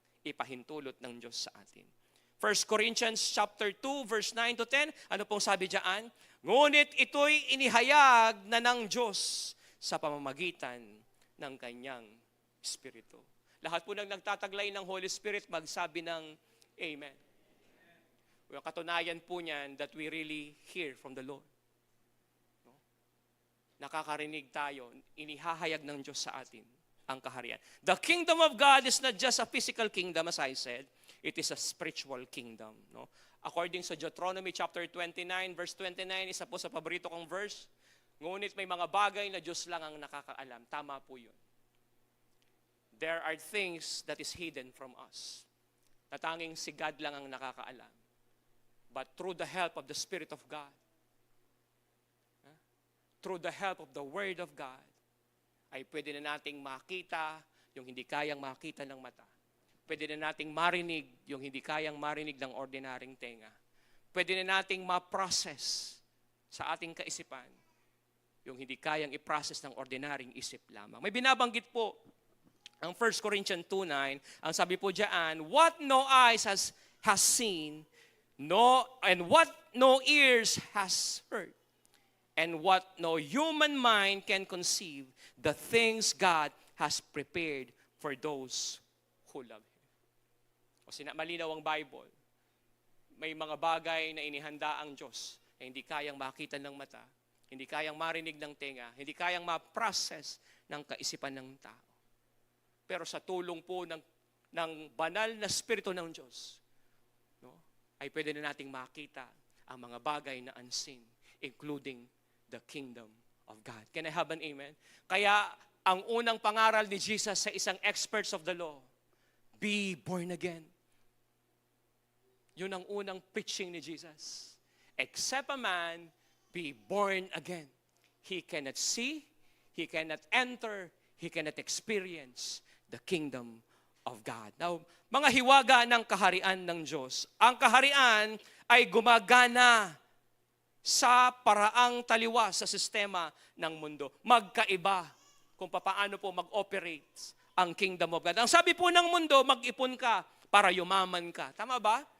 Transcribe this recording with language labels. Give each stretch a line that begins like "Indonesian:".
Filipino: Ipahintulot ng Diyos sa atin. 1 Corinthians chapter 2, verse 9 to 10, ano pong sabi diyan? Ngunit ito'y inihayag na ng Diyos sa pamamagitan ng kanyang Espiritu. Lahat po ng nagtataglay ng Holy Spirit, magsabi ng Amen. Yung katunayan po niyan
English: that we really hear from the Lord. No?
Filipino: Nakakarinig tayo, inihahayag ng Diyos sa atin ang kaharian.
English: The kingdom of God is not just a physical kingdom, as I said. It is a spiritual kingdom. No?
Filipino: According sa Deuteronomy chapter 29, verse 29, isa po sa paborito kong verse, ngunit may mga bagay na Diyos lang ang nakakaalam. Tama po yun.
English: There are things that is hidden from us.
Filipino: Na tanging si God lang ang nakakaalam.
English: But through the help of the Spirit of God, through the help of the Word of God,
Filipino: ay pwede na nating makita yung hindi kayang makita ng mata. Pwede na nating marinig yung hindi kayang marinig ng ordinaryong tenga. Pwede na nating ma-process sa ating kaisipan yung hindi kayang i-process ng ordinaryong isip lamang. May binabanggit po ang 1 Corinthians 2:9, ang sabi po diyan,
English: what no eyes has seen, and what no ears has heard, and what no human mind can conceive, the things God has prepared for those who love Him.
Filipino: Kasi malinaw ang Bible. May mga bagay na inihanda ang Diyos na hindi kayang makita ng mata, hindi kayang marinig ng tenga, hindi kayang ma-process ng kaisipan ng tao. Pero sa tulong po ng banal na Espiritu ng Diyos, no, ay pwede na nating makita ang mga bagay na unseen,
English: including the kingdom of God. Can I have an amen?
Filipino: Kaya ang unang pangaral ni Jesus sa isang experts of the law, be born again. Yun ang unang preaching ni Jesus.
English: Except a man be born again, he cannot see, he cannot enter, he cannot experience the kingdom of God.
Filipino: Now, mga hiwaga ng kaharian ng Diyos. Ang kaharian ay gumagana sa paraang taliwas sa sistema ng mundo. Magkaiba kung paano po mag-operate ang kingdom of God. Ang sabi po ng mundo, mag-ipon ka para yumaman ka. Tama ba?